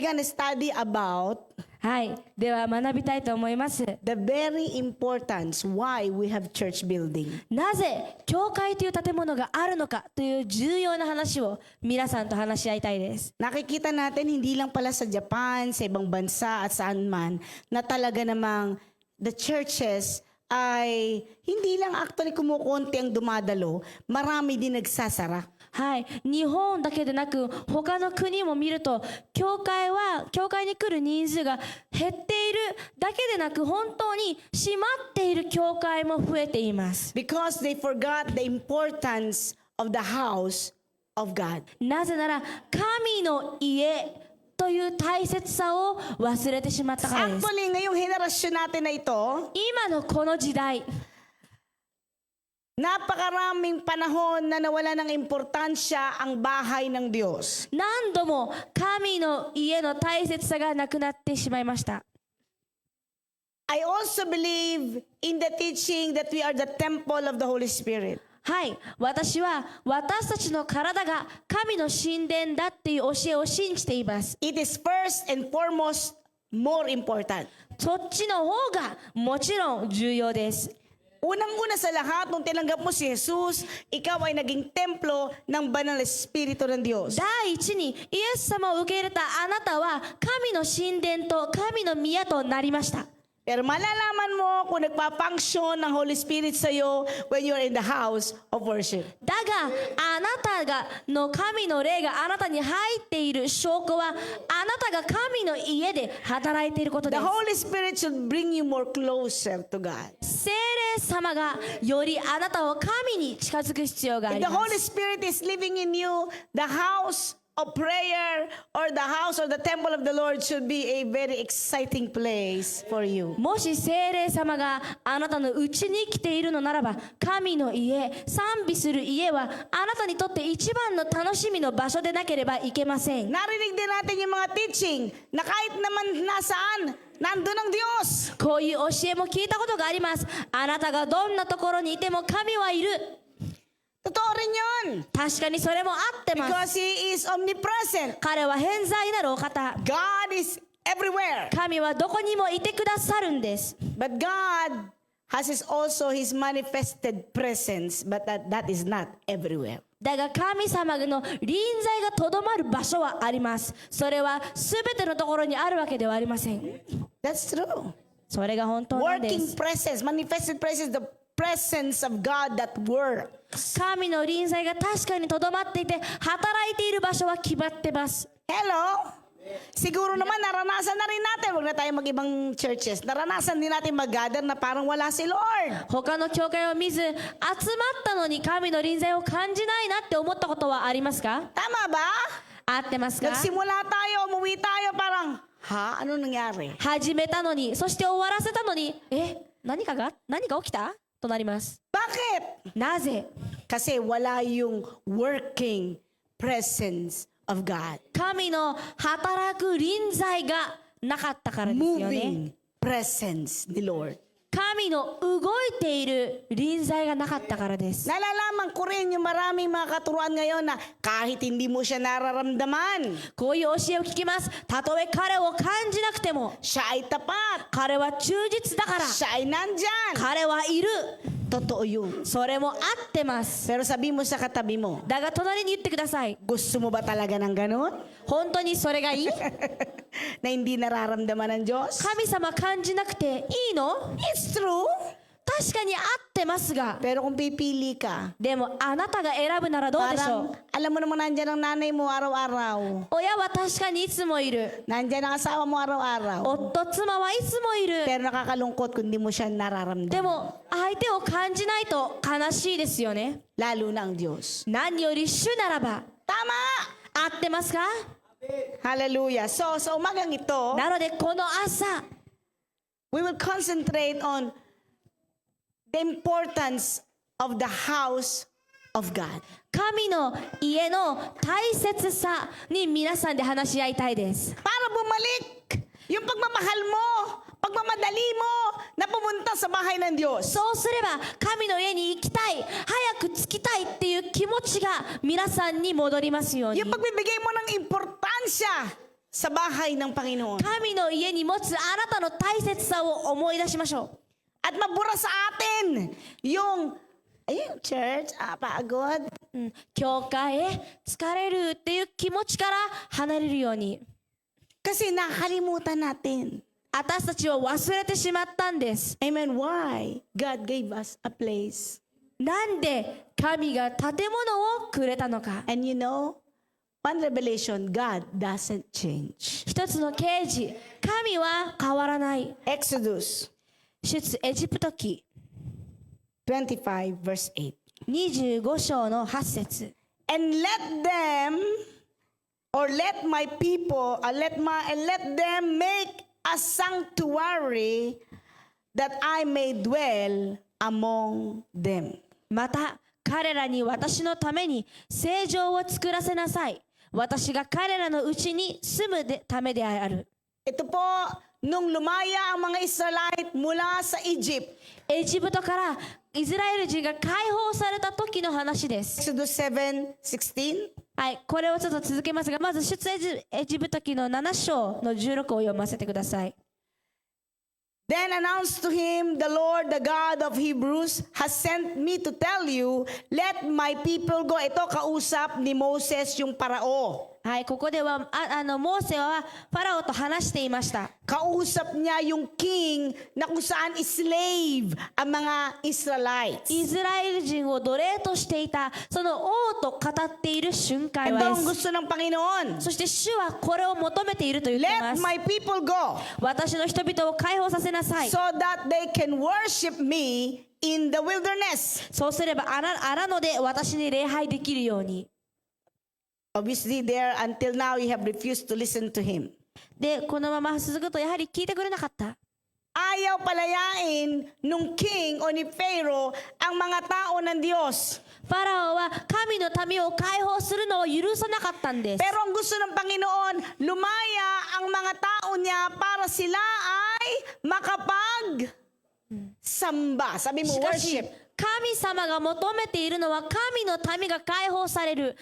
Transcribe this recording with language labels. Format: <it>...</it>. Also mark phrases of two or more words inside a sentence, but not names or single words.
<en>We're gonna study about</en> <ja>はい。では学びたいと思います。</ja> <en>the very importance why we have church building.</en> <ja>なぜ教会という建物があるのかという重要な話を皆さんと話し合いたいです。</ja> <tl>Nakikita natin hindi lang pala sa Japan, sa ibang bansa at saan man na talaga namang</tl> <en>the churches</en> <tl>ay hindi lang actually kumukonti ang dumadalo, marami din nagsasara.</tl> <ja>はい。日本だけでなく他の国も見ると教会に来る人数が減っているだけでなく本当に閉まっている教会も増えています。</ja> <en>Because they forgot the importance of the house of God.</en> <ja>なぜなら神の家という大切さを忘れてしまったからです。</ja> <tl>Actually, ngayong henerasyon natin na ito,</tl> <ja>今のこの時代、</ja> <tl>napakaraming panahon na nawala ng importansya ang bahay ng Diyos.</tl> <ja>何度も神の家の大切さがなくなってしまいました。</ja> <en>I also believe in the teaching that we are the temple of the Holy Spirit.</en> <ja>はい、私は私たちの体が神の神殿だっていう教えを信じています。</ja> <en>It is first and foremost more important.</en> <ja>そっちの方がもちろん重要です。</ja> <tl>Unang-una sa lahat, nung tinanggap mo si Jesus, ikaw ay naging templo ng banal na Espiritu ng Diyos.</tl> <ja>第一にイエス様を受け入れたあなたは神の神殿と神の宮となりました。</ja> <tl>Pero malalaman mo kung nagpa-function ng</tl> <en>Holy Spirit</en> <tl>sa iyo</tl> <en>when you're in the house of worship.</en> <ja>だがあなたの神の霊があなたに入っている証拠はあなたが神の家で働いていることで</ja> <en>The</en> <ja>す。</ja> <en>Holy Spirit should bring you more closer to God.</en> <ja>聖霊様がよりあなたを神に近づく必要があ</ja> <en>If</en> <ja>り</ja> <en>the</en> <ja>ま</ja> <en>Holy</en> <ja>す。</ja> <en>Spirit is living in you, the house of prayer or the house or the temple of the Lord should be a very exciting place for you.</en> <ja>もし聖霊様があなたのうちに来ているのならば神の家、賛美する家はあなたにとって一番の楽しみの場所でなければいけません。</ja> <tl>Narinig din natin yung mga teaching na kahit naman nasaan, nandun ang Diyos.</tl> <ja>こういう教えも聞いたことがあります。あなたがどんなところにいても神はいる。</ja> <tl>Totoo rin yun.</tl> <ja>確かにそれも合ってます。</ja> <en>Because He is omnipresent.</en> <ja>彼は偏在なるお方。</ja> <en>God is everywhere.</en> <ja>神はどこにもいてくださるんです。</ja> <en>But God has also His manifested presence, but that is not everywhere.</en> <ja>だが神様の臨在がとどまる場所はあります。それはすべてのところにあるわけではありません。</ja> <en>That's true.</en> <ja>それが本当なんで</ja> <en>Working</en> <ja>す。</ja> <en>presence, manifested presence, the presence of God that works.</en> <ja>神の臨在が確かにとどまっていて働いている場所は決まってます。</ja> <en>Hello?</en> <tl>Siguro naman naranasan na rin natin, wag na tayo mag-ibang churches, naranasan din natin mag-gather na parang wala si Lord.</tl> <ja>他の教会を見ず集まったのに神の臨在を感じないなって思ったことはありますか？</ja> <tl>Tama ba?</tl> <ja>合ってますか？</ja> <tl>Nagsimula tayo, umuwi tayo, parang, ha? Ano nangyari?</tl> <ja>始めたのに、そして終わらせたのに、何が起きたとなります。</ja> <tl>Bakit?</tl> <ja>なぜ？</ja> <tl>Kasi wala yung</tl> <en>working presence of God.</en> <ja>神の働く臨在がなかったからですよね。</ja> <en>Moving presence ni Lord.</en> <ja>神の動いている臨在がなかったからです。</ja> <tl>Nalalaman ko rin yung maraming mga katuruan ngayon na kahit hindi mo siya nararamdaman,</tl> <ja>こういう教えを聞きます。たとえ彼を感じなくても、</ja> <tl>siya ay tapat,</tl> <ja>彼は忠実だから、</ja> <tl>siya ay nandyan.</tl> <ja>彼はいる。</ja> <tl>Totoo yun.</tl> <ja>それも合ってます。</ja> <tl>Pero sabi mo sa katabi mo,</tl> <ja>だが隣に言ってください。</ja> <tl>gusto mo ba talaga ng ganun?</tl> <ja>本当にそれがいい？</ja> <tl>Na hindi nararamdaman ng Diyos?</tl> <ja>神様感じなくていいの？</ja> <en>It's true.</en> <ja>確かに合ってますが、</ja> <tl>Pero kung pipili ka,</tl> <ja>でもあなたが選ぶならどうでしょ</ja> <tl>parang</tl> <ja>う？</ja> <tl>alam mo naman nandyan ang nanay mo araw-araw.</tl> <ja>親は確かにいつもいる。</ja> <tl>Nandyan ang asawa mo araw-araw.</tl> <ja>夫、妻はいつもいる。</ja> <tl>Pero nakakalungkot kung di mo siya</tl> <ja>で</ja> <tl>nararamdaman.</tl> <ja>も相手を感じないと悲しいですよね。</ja> <tl>Lalo na ang Diyos.</tl> <ja>何より主ならば</ja> <tl>Tama!</tl> <ja>合ってますか？</ja> <en>Hallelujah. So,</en> <tl>sa umagang ito,</tl> <ja>なのでこの朝</ja> <en>we will concentrate on the importance of the house of God.</en> <ja>神の家の大切さに皆さんで話し合いたいです。</ja> <tl>Para bumalik yung pagmamahal mo, pagmamadali mo na pumunta sa bahay ng Diyos.</tl> <ja>そうすれば神の家に行きたい、早く着きたいっていう気持ちが皆さんに戻りますように。</ja> <tl>Yung pagbibigay mo ng importansya sa bahay ng Panginoon.</tl> <ja>神の家に持つあなたの大切さを思い出しましょ</ja> <tl>At mabura sa atin yung, ayun, church, pagod.</tl> <ja>う、教会へ疲れるっていう気持ちから離れるように</ja> <tl>Kasi nakalimutan natin.</tl> <ja>私たちを忘れてしまったんです。</ja> <en>Amen. Why? God gave us a place.</en> <ja>なんで神が建物をくれたのか。</ja> <en>And you know, one revelation, God doesn't change.</en> <ja>一つの啓示、神は変わらない。</ja> <en>Exodus</en> <ja>出エジプト記</ja> <en>25 verse 8.</en> <ja>25章の8節。</ja> <en>And let them, or let my people, let them make a sanctuary that I may dwell among them.</en> <ja>また彼らに私のために聖城を作らせなさい。私が彼らのうちに住むためである。</ja> <tl>Ito po, nung lumaya ang mga Israelite mula sa Egypt,</tl> <ja>エジプトからイスラエル人が解放された時の話です。</ja> <en>Exodus 7:16.</en> <ja>はい、これをちょっと続けますが、まず出エジプト記の7章の16を読ませてください。</ja> <en>Then announced to him, the Lord, the God of Hebrews, has sent me to tell you, let my people go.</en> <tl>Ito, kausap ni Moses yung parao.</tl> <ja>はい、ここではモーセはファラオと話していました。</ja> <tl>Kausap niya yung king na kung saan slave ang mga Israelites.</tl> <ja>イスラエル人を奴隷としていたその王と語っている瞬間</ja> <tl>Ito</tl> <ja>は</ja> <tl>ang</tl> <ja>です。</ja> <tl>gusto ng Panginoon.</tl> <ja>そして主はこれを求めていると言っていま</ja> <en>Let</en> <ja>す。</ja> <en>my people go</en> <ja>私の人々を解放させなさい。</ja> <en>so that they can worship me in the wilderness.</en> <ja>そうすれば荒野で私に礼拝できるように。</ja> <en>Obviously, there until now you have refused to listen to him.</en> <ja>で、このまま続くとやはり聞いてくれなかった。</ja> <tl>Ayaw palayain nung king o ni Pharaoh ang mga tao ng Diyos.</tl> <ja>ファラオは神の民を解放するのを許さなかったんです。</ja> <tl>Pero ang gusto ng Panginoon, lumaya ang mga tao niya para sila ay makapag-samba. Sabi mo,</tl> <ja>しかし</ja> <en>worship.</en> <ja>神様が求めているのは神の民が解放される。</ja>